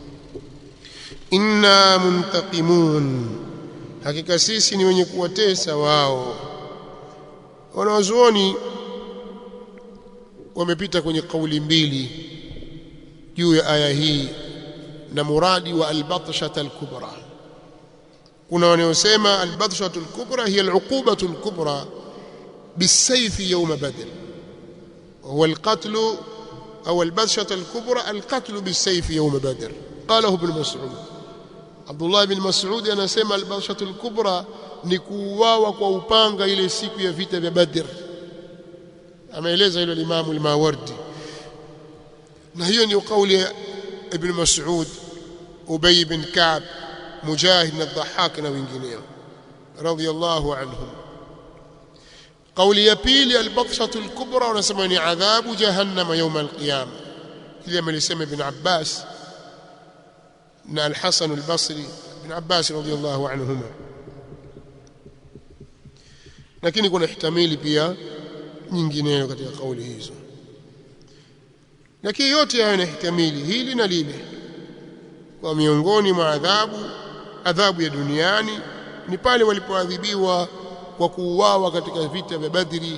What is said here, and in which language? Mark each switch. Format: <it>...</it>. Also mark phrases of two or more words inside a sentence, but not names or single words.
<ar>إنا منتقمون,</ar> <sw>hakika sisi ni wenye kuwatesa wao. Wanazuoni wamepita kwenye kauli mbili juu ya aya hii na muradi wa</sw> <ar>البطشة الكبرى.</ar> <sw>Kuna wanaosema</sw> <ar>البطشة الكبرى هي العقوبة الكبرى بالسيف يوم بدر هو القتل أو البطشة الكبرى القتل بالسيف يوم بدر.</ar> <sw>Qalahu ibn Mas'ud, Abdullah ibn Mas'ud anasema</sw> <ar>البطشة الكبرى</ar> <sw>ni kuuawa kwa upanga ile siku ya vita vya Badr. Ameeleza hilo Imam al-Mawardi, na hiyo ni kauli ya ibn Mas'ud, Ubay ibn Ka'b, Mujahid na Dhahhak na wengineo</sw> <ar>رضي الله عنهم.</ar> <sw>Kauli ya pili</sw> <ar>البطشة الكبرى</ar> <sw>wanasema ni adhabu jahannam</sw> <ar>يوم القيامة,</ar> <sw>ile amelisema ibn Abbas na al-Hasan al-Basri, ibn Abbas</sw> <ar>رضي الله عنهما.</ar> <sw>Lakini kuna ihtimali pia nyingineyo katika kauli hizo, lakini yote haya ni ihtimali hili na lile. Kwa miongoni mwa adhabu ya duniani ni pale walipoadhibiwa kwa kuuawa katika vita vya Badri.</sw>